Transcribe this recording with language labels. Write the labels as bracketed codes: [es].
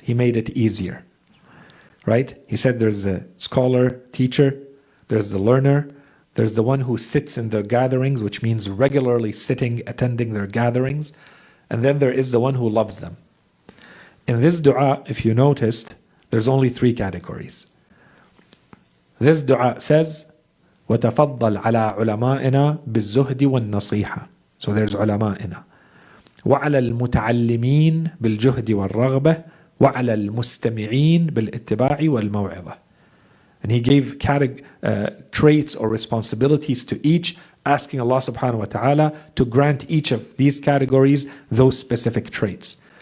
[en] He made it easier, right? He said there's a scholar, teacher, there's the learner, there's the one who sits in their gatherings, which means regularly sitting, attending their gatherings, and then there is the one who loves them. In this dua, if you noticed, there's only three categories. This dua says, [ar] وَتَفَضَّلْ عَلَىٰ عُلَمَائِنَا بِالزُّهْدِ وَالنَّصِيحَةِ. [en] So there's علمائنا. [ar] وَعَلَى الْمُتَعَلِّمِينَ بِالْجُهْدِ وَالرَّغْبَةِ وَعَلَى الْمُسْتَمِعِينَ بِالْإِتِّبَاعِ وَالْمَوْعِظَةِ. [en] And he gave traits or responsibilities to each, asking Allah subhanahu wa ta'ala to grant each of these categories those specific traits.